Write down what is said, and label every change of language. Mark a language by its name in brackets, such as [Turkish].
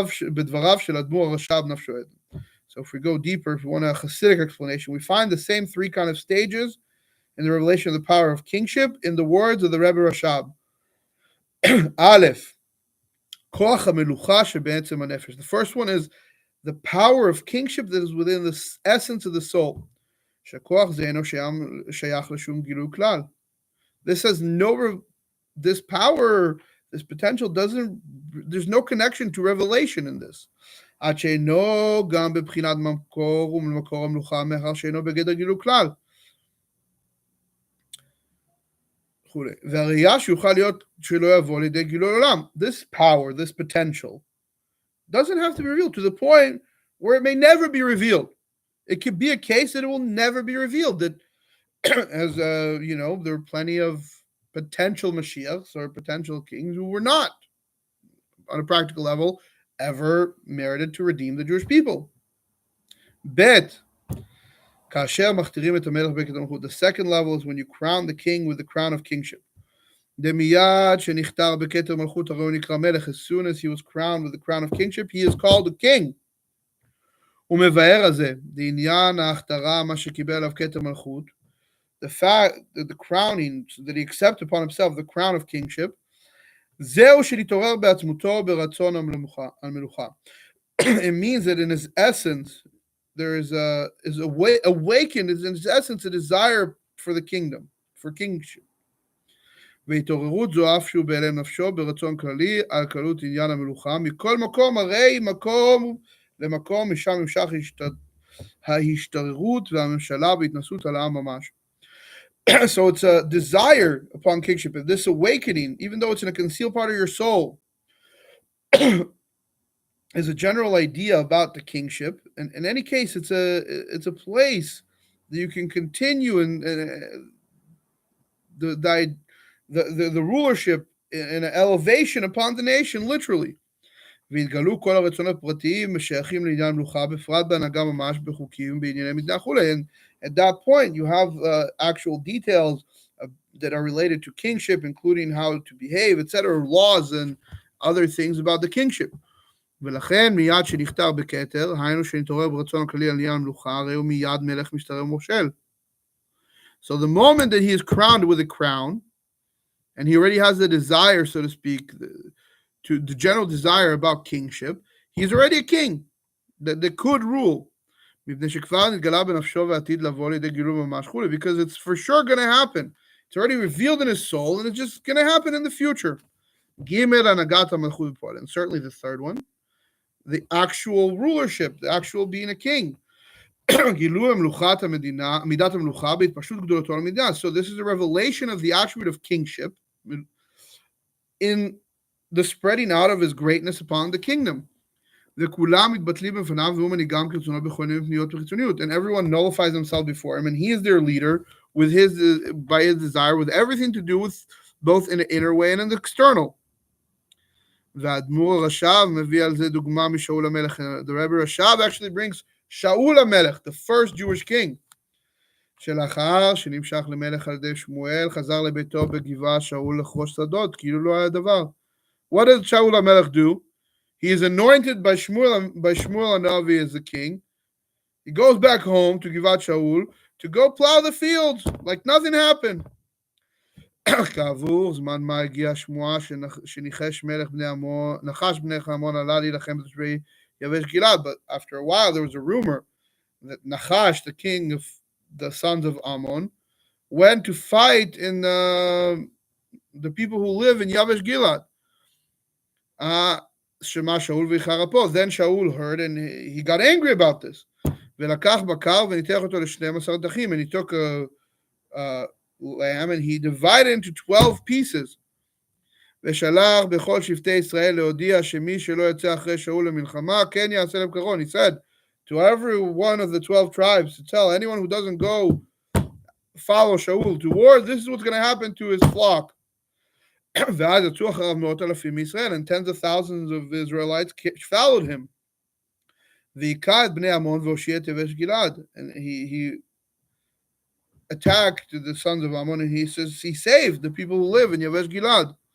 [Hebrew] בדבריו של אדמו"ר הרש"ב נפשו עדן. [English] So if we go deeper, if we want a Hasidic explanation, we find the same 3 kind of stages in the revelation of the power of kingship in the words of the Rebbe Rashab. [Hebrew] Aleph, koach hamelucha shebe'etzem hanefesh. [English] The first one is the power of kingship that is within the essence of the soul. [Hebrew] Shekoach ze eino sheyach l'shum gilu klal. [English] This has no this power, this potential doesn't. There's no connection to revelation in this. [Hebrew] עד שאינו גם בבחינת מקור ומקור המלוכה מאחר שאינו בגדר גילוי כלל. והראייה שיוכל להיות שלא יבוא לידי גילוי עולם. [English] This power, this potential, doesn't have to be revealed to the point where it may never be revealed. It could be a case that it will never be revealed. That, as there are plenty of potential mashiachs or potential kings who were not, on a practical level, ever merited to redeem the Jewish people. Bet. The second level is when you crown the king with the crown of kingship. As soon as he was crowned with the crown of kingship, he is called a king. The fact that the crowning, so that he accepts upon himself the crown of kingship, it means that in his essence, there is awakened is in his essence a desire for the kingdom, for kingship. [Hebrew] והתעוררות זו אף שהוא בהלם נפשו ברצון כללי על קלות עניין המלוכה מכל מקום הרי מקום למקום משם נמשך ההשתררות והממשלה והתנסות על העם ממש. [English] So it's a desire upon kingship, this awakening, even though it's in a concealed part of your soul, is a general idea about the kingship. And in any case, it's a place that you can continue in the rulership and an elevation upon the nation, literally. [Hebrew] והתגלו כל הרצונות פרטיים שייכים לעניין מלוכה בפרט בהנהגה ממש בחוקים בענייני מדינה וכולי. [English] And at that point you have actual details that are related to kingship, including how to behave, etc., laws and other things about the kingship. [Hebrew] ולכן מיד שנכתר בכתר, היינו שנתעורר ברצון הכללי על עניין המלוכה, הרי הוא מיד מלך משתרר מושל. [English] So the moment that he is crowned with a crown, and he already has the desire, so to speak, the general desire about kingship, he's already a king that could rule. Because it's for sure going to happen. It's already revealed in his soul, and it's just going to happen in the future. And certainly the third one, the actual rulership, the actual being a king. So this is a revelation of the attribute of kingship in the spreading out of his greatness upon the kingdom. And everyone nullifies himself before him, and he is their leader with by his desire, with everything to do with both in the inner way and in the external. The Rebbe Rashav actually brings Shaul HaMelech, the first Jewish king. [Hebrew] שלאחר שנמשך למלך על ידי שמואל, חזר לביתו בגבעה שאול לחרוש שדות, כאילו לא היה דבר. [English] What did Shaul HaMelech do? He is anointed by Shmuel HaNavi as the king. He goes back home to Givat Shaul to go plow the fields like nothing happened. [Hebrew] כעבור זמן מה הגיעה שמועה שניחש נחש בני עמון עלה להילחם בתושבי יבש גלעד. [English] But after a while there was a rumor that Nachash, the king of the sons of Ammon, went to fight in the people who live in Yavesh Gilad. [Hebrew] Shema Shaul v'charapo. [English] Then Shaul heard and he got angry about this. [Hebrew] ולקח בקר וניתח אותו ל12 דחים. [English] And he took a lamb and he divided it into 12 pieces. [Hebrew] ושלח בכל שבטי ישראל להודיע שמי שלא יצא אחרי שאול למלחמה כן יעשה להם קרון. [English] He said to every one of the 12 tribes to tell anyone who doesn't go follow Shaul to war, this is what's going to happen to his flock. [Hebrew] ואז יצאו אחריו מאות אלפים מישראל, [English] and tens of thousands of Israelites followed him. [Hebrew] והיכה את בני עמון והושיע את יבש גלעד. [English] And he attacked the sons of Ammon, and he says he saved the people who live in Yavesh Gilad.